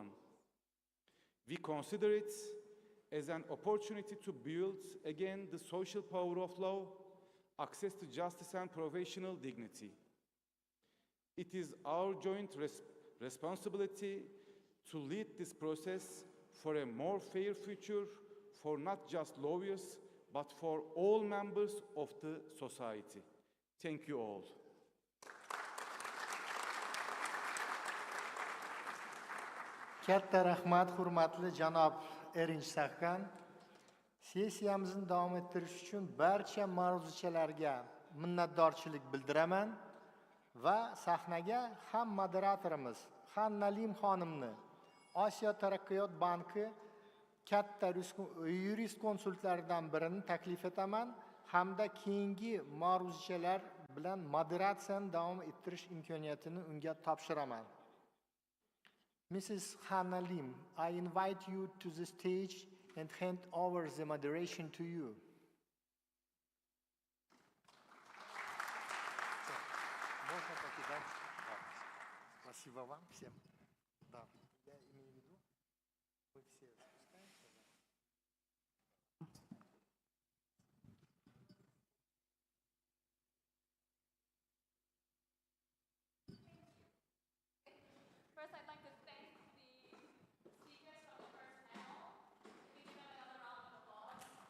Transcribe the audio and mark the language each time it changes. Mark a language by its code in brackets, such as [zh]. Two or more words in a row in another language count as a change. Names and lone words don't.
[en] We consider it as an opportunity to build again the social power of law, access to justice and professional dignity. It is our joint responsibility to lead this process for a more fair future for not just lawyers, but for all members of the society. Thank you all. [uz] Katta rahmat, hurmatli janob Erinch Sahkan. Sessiyamizni davom ettirish uchun barcha ma'ruzachilarga minnatdorchilik bildiraman va sahnaga ham moderatorimiz Nalim xonimni Osiyo taraqqiyot banki katta yurist konsultlaridan birini taklif etaman hamda keyingi ma'ruzachilar bilan moderatsiyani davom ettirish imkoniyatini unga topshiraman. [en] Mrs. Nalim, I invite you to the stage and hand over the moderation to you. [ru] Спасибо вам всем. Да, я имею в виду, вы все спускаемся, да? [en] First, I'd like to thank the speakers from the first panel. Please give them another round of applause.